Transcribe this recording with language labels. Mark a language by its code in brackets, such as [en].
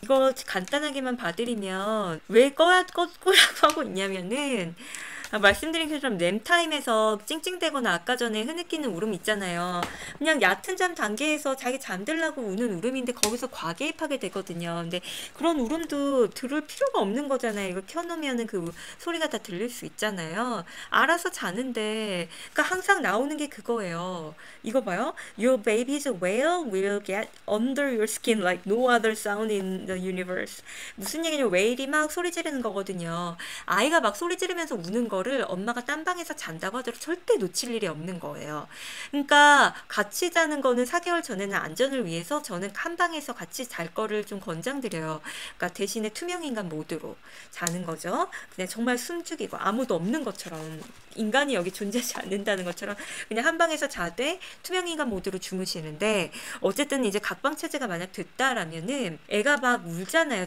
[ko] 이거 간단하게만 봐드리면 왜 끄라고 하고 있냐면은, 말씀드린 것처럼 램타임에서 찡찡대거나 아까 전에 흐느끼는 울음 있잖아요. 그냥 얕은 잠 단계에서 자기 잠들라고 우는 울음인데 거기서 과개입하게 되거든요. 근데 그런 울음도 들을 필요가 없는 거잖아요. 이거 켜놓으면 그 소리가 다 들릴 수 있잖아요. 알아서 자는데, 그러니까 항상 나오는 게 그거예요. 이거 봐요. [en] Your baby's wail will get under your skin like no other sound in the universe. [ko] 무슨 얘기냐면 웨일이 막 소리 지르는 거거든요. 아이가 막 소리 지르면서 우는 거를 엄마가 딴 방에서 잔다고 하더라도 절대 놓칠 일이 없는 거예요. 그러니까 같이 자는 거는 4개월 전에는 안전을 위해서 저는 한 방에서 같이 잘 거를 좀 권장드려요. 그러니까 대신에 투명인간 모드로 자는 거죠. 그냥 정말 숨죽이고 아무도 없는 것처럼, 인간이 여기 존재하지 않는다는 것처럼 그냥 한 방에서 자되 투명인간 모드로 주무시는데, 어쨌든 이제 각방 체제가 만약 됐다라면은 애가 막 울잖아요.